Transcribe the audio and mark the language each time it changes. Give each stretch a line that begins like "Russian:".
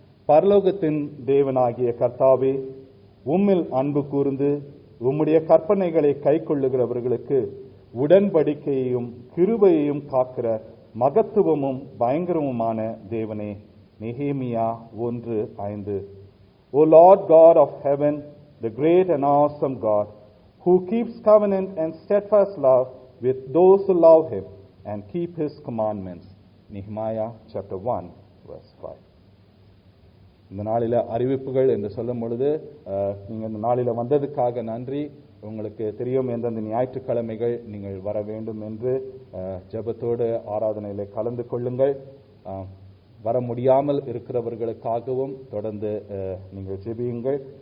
Tamil: பரலோகத்தின் தேவனாகிய கர்த்தாவே, உம்மில் அன்பு கூர்ந்து உம்முடைய கற்பனைகளை கைக்கொள்ளுகிறவர்களுக்கு உடன்படிக்கையையும் கிருபையையும் காக்கிற மகத்துவமும் பயங்கரமுமான தேவனே. நெகேமியா 1:5.
English: O Lord God of heaven, the great and awesome God, who keeps covenant and steadfast love with those who love him and keep his commandments. Nehemiah chapter 1 verse 5.
Tamil: இந்த நாளில அறிவிப்புகள் என்று சொல்லும் பொழுது நீங்க இந்த நாளில வந்ததுக்காக நன்றி. உங்களுக்கு தெரியும் எந்தெந்த ஞாயிற்றுக்கிழமைகள் நீங்கள் வர வேண்டும் என்று ஜெபத்தோடு ஆராதனையில கலந்து கொள்ளுங்கள். வர முடியாமல் இருக்கிறவர்களுக்காகவும் தொடர்ந்து நீங்கள் ஜெபியுங்கள்.